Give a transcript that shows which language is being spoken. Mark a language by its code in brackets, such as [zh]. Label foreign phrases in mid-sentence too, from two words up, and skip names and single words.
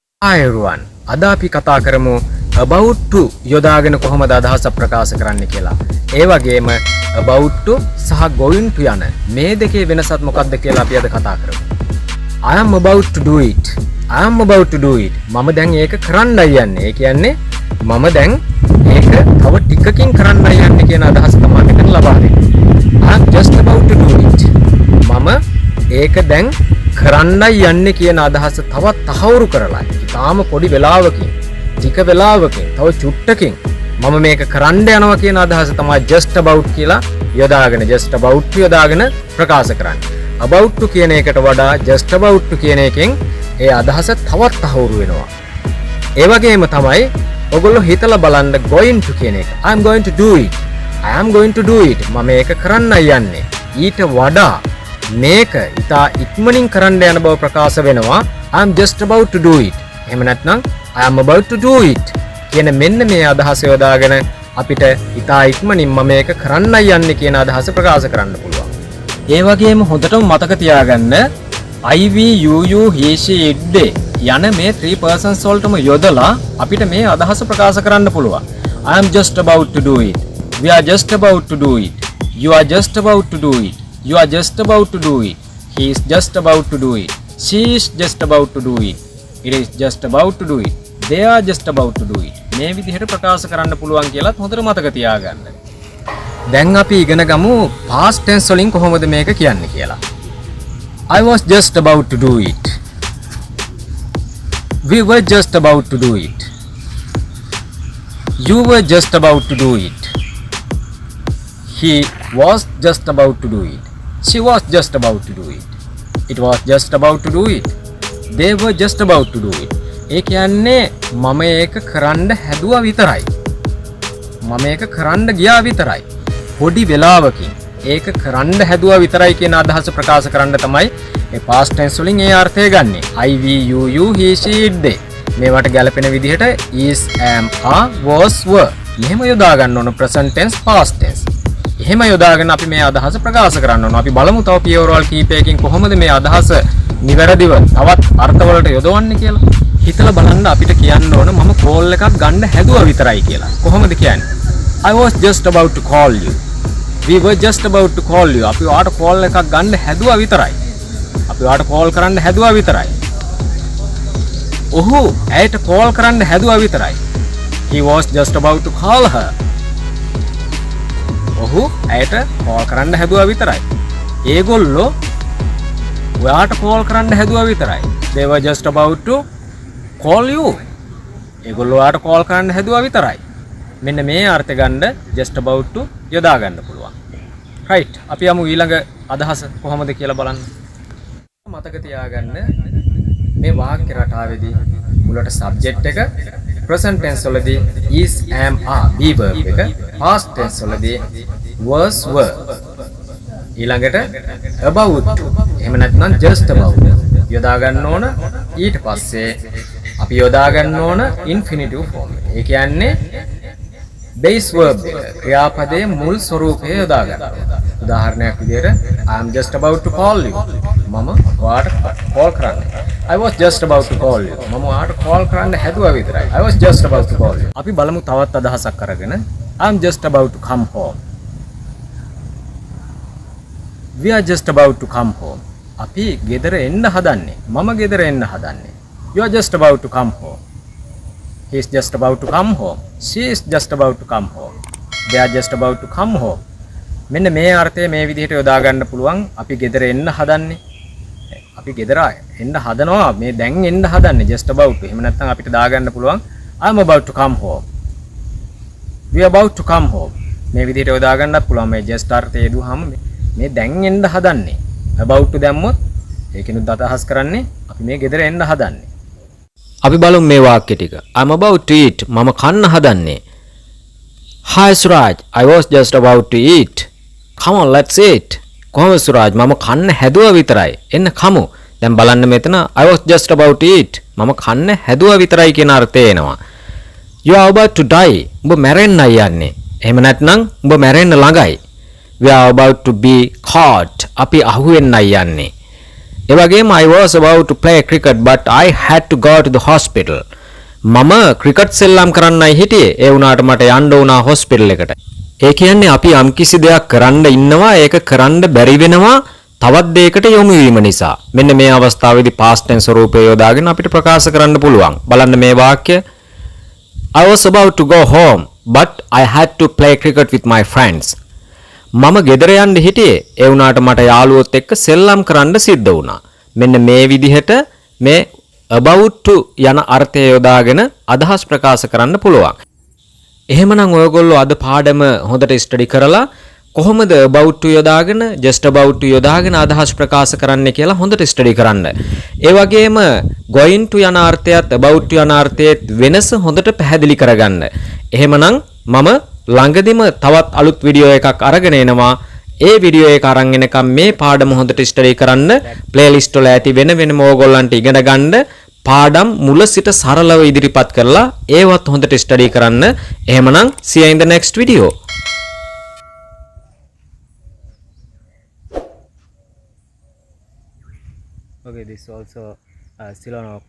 [en] Hi everyone. [si] අද අපි කතා කරමු [en] about to [si] යොදාගෙන කොහොමද අදහස ප්‍රකාශ කරන්න කියලා. ඒ වගේම [en] about to [si] සහ [en] going to [si] යන මේ දෙකේ වෙනසත් මොකක්ද කියලා අපි අද කතා කරමු. [en] I am about to do it. I am about to do it. [si] මම දැන් ඒක කරන්නයි යන්නේ. ඒ කියන්නේ මම දැන් ඒක තව ටිකකින් කරන්නයි යන්නේ කියන අදහස තමයි මෙතන ලබා දෙන්නේ. [en] I am just about to do it. [si] මම ඒක දැන් කරන්නයි යන්නේ කියන අදහස තවත් තහවුරු කරලා ඊටාම පොඩි වෙලාවකින් ටික වෙලාවකින් තව චුට්ටකින් මම මේක කරන්න යනවා කියන අදහස තමයි [en] just about [si] කියලා යොදාගෙන [en] just about to [si] යොදාගෙන ප්‍රකාශ කරන්නේ. [en] about to [si] කියන එකට වඩා [en] just about to [si] කියන එකෙන් ඒ අදහස තවත් තහවුරු වෙනවා. ඒ වගේම තමයි ඔයගොල්ලෝ හිතලා බලන්න [en] going to [si] කියන එක. [en] I am going to do it. I am going to do it. [si] මම මේක කරන්නයි යන්නේ. ඊට වඩා මේක ඉතා ඉක්මනින් කරන්න යන බව ප්‍රකාශ වෙනවා. [en] I am just about to do it. [si] එහෙම නැත්නම් [en] I am about to do it [si] කියන මෙන්න මේ අදහස යොදාගෙන අපිට ඉතා ඉක්මනින් මම මේක කරන්නයි යන්නේ කියන අදහස ප්‍රකාශ කරන්න පුළුවන්. ඒ වගේම හොඳටම මතක තියාගන්න [en] I, we, you, he, she, it, they [si] යන මේ [en] three persons [si] වලටම යොදලා අපිට මේ අදහස ප්‍රකාශ කරන්න පුළුවන්. [en] I am just about to do it. We are just about to do it. You are just about to do it. You are just about to do it. He is just about to do it. She is just about to do it. It is just about to do it. They are just about to do it. [si] මේ විදිහට ප්‍රකාශ කරන්න පුළුවන් කියලාත් හොඳට මතක තියාගන්න. දැන් අපි ඉගෙන ගමු [en] past tense [si] වලින් කොහොමද මේක කියන්නේ කියලා. [en] I was just about to do it. We were just about to do it. You were just about to do it. He was just about to do it. She was just about to do it. It was just about to do it. They were just about to do it. [si] ඒ කියන්නේ මම ඒක කරන්න හැදුවා විතරයි. මම ඒක කරන්න ගියා විතරයි. පොඩි වෙලාවකින් ඒක කරන්න හැදුවා විතරයි කියන අදහස ප්‍රකාශ කරන්න තමයි මේ [en] past tense [si] වලින් ඒ අර්ථය ගන්නෙ. [en] I, we, you, he, she, it, they. [si] මේවට ගැලපෙන විදිහට [en] is, am, are, was, were. [si] එහෙම යොදා ගන්න ඕන [en] present tense, past tense. [si] එහෙම යොදාගෙන අපි මේ අදහස ප්‍රකාශ කරන්න ඕන. අපි බලමු තව පියවරවල් කීපයකින් කොහොමද මේ අදහස නිවැරදිව තවත් අර්ථවලට යොදවන්නේ කියලා. හිතලා බලන්න අපිට කියන්න ඕන මම කෝල් එකක් ගන්න හැදුවා විතරයි කියලා. කොහොමද කියන්නේ? [en] I was just about to call you. We were just about to call you. [si] අපි ඔයාට කෝල් එකක් ගන්න හැදුවා විතරයි. අපි ඔයාට කෝල් කරන්න හැදුවා විතරයි. ඔහු ඇයට කෝල් කරන්න හැදුවා විතරයි. [en] He was just about to call her. [si] ඔහු ඇයට කෝල් කරන්න හැදුවා විතරයි. ඒගොල්ලෝ ඔයාට කෝල් කරන්න හැදුවා විතරයි. [en] They were just about to call you. [si] ඒගොල්ලෝ ඔයාට කෝල් කරන්න හැදුවා විතරයි. මෙන්න මේ අර්ථය ගන්න [en] just about to [si] යොදා ගන්න පුළුවන්. right. අපි යමු ඊළඟ අදහස කොහොමද කියලා බලන්න. මතක තියාගන්න මේ වාක්‍ය රටාවේදී මුලට subject එක [en] present tense [si] වලදී [en] is, am, are be verb [si] එක, [en] past tense [si] වලදී [en] was, were. [si] ඊළඟට [en] about to [si] එහෙම නැත්නම් [en] just about [si] යොදා ගන්න ඕන. ඊට පස්සේ අපි යොදා ගන්න ඕන [en] infinitive form. [si] ඒ කියන්නේ [en] base verb [si] එක ක්‍රියාපදයේ මුල් ස්වරූපය යොදා ගන්න ඕන. උදාහරණයක් විදිහට [en] I am just about to call you. [si] මම ඔයාට call කරන්නේ. [en] I was just about to call you. [si] මම ඔයාට call කරන්න හැදුවා විතරයි. [en] I was just about to call you. [si] අපි බලමු තවත් අදහසක් අරගෙන [en] I am just about to come home. We are just about to come home. [si] අපි ගෙදර එන්න හදන්නේ. මම ගෙදර එන්න හදන්නේ. [en] You are just about to come home. He is just about to come home. She is just about to come home. They are just about to come home. [si] මෙන්න මේ අර්ථය මේ විදිහට යොදා ගන්න පුළුවන්. අපි ගෙදර එන්න හදන්නේ. අපි ගෙදර එන්න හදනවා. මේ දැන් එන්න හදන්නේ [en] just about to. [si] එහෙම නැත්නම් අපිට දාගන්න පුළුවන් [en] I am about to come home. We are about to come home. [si] මේ විදිහට යොදා ගන්නත් පුළුවන්. මේ just අර්ථය දුවහම මේ දැන් එන්න හදන්නේ. [en] about to [si] දැම්මොත් ඒකිනුත් අදහස් කරන්නේ අපි මේ ගෙදර එන්න හදන්නේ. අපි බලමු මේ වාක්‍ය ටික. [en] I'm about to eat. [si] මම කන්න හදන්නේ. [en] Hi Suraj, I was just about to eat. Come on, let's eat. [si] කොහොමද සුරාජ්? මම කන්න හැදුවා විතරයි. එන්න කමු. දැන් බලන්න මෙතන [en] I was just about to eat. [si] මම කන්න හැදුවා විතරයි කියන අර්ථය එනවා. [en] You are about to die. [si] උඹ මැරෙන්නයි යන්නේ. එහෙම නැත්නම් උඹ මැරෙන්න ළඟයි. [en] We are about to be caught. [si] අපි අහුවෙන්නයි යන්නේ. ඒ වගේම [en] I was about to play cricket but I had to go to the hospital. [si] මම ක්‍රිකට් සෙල්ලම් කරන්නයි හිටියේ. ඒ වුණාට මට යන්න වුණා හොස්පිටල් එකට. ඒ කියන්නේ අපි යම්කිසි දෙයක් කරන්න ඉන්නවා ඒක කරන්න බැරි වෙනවා තවත් දෙයකට යොමු වීම නිසා. මෙන්න මේ අවස්ථාවේදී [en] past tense [si] ස්වරූපය යොදාගෙන අපිට ප්‍රකාශ කරන්න පුළුවන්. බලන්න මේ වාක්‍ය. [en] I was about to go home but I had to play cricket with my friends. [si] මම ගෙදර යන්න හිටියේ. ඒ වුණාට මට යාළුවොත් එක්ක සෙල්ලම් කරන්න සිද්ධ වුණා. මෙන්න මේ විදිහට මේ [en] about to [si] යන අර්ථය යොදාගෙන අදහස් ප්‍රකාශ කරන්න පුළුවන්. එහෙමනම් ඔයගොල්ලෝ අද පාඩම හොඳට ස්ටඩි කරලා කොහොමද [en] about to [si] යොදාගෙන [en] just about to [si] යොදාගෙන අදහස් ප්‍රකාශ කරන්න කියලා හොඳට ස්ටඩි කරන්න. ඒ වගේම [en] going to [si] යන අර්ථයත් [en] about to [si] යන අර්ථයත් වෙනස හොඳට පැහැදිලි කරගන්න. එහෙමනම් මම ළඟදිම තවත් අලුත් වීඩියෝ එකක් අරගෙන එනවා. ඒ වීඩියෝ එක අරන් එනකම් මේ පාඩම හොඳට ස්ටඩි කරන්න. ප්ලේලිස්ට් වල ඇති වෙන වෙනම ඕගොල්ලන්ට ඉගෙන ගන්න පාඩම් මුල සිට සරලව ඉදිරිපත් කරලා ඒවත් හොඳට ස්ටඩි කරන්න. [en] එහෙමනම් see you in the next video. Okay, this also still on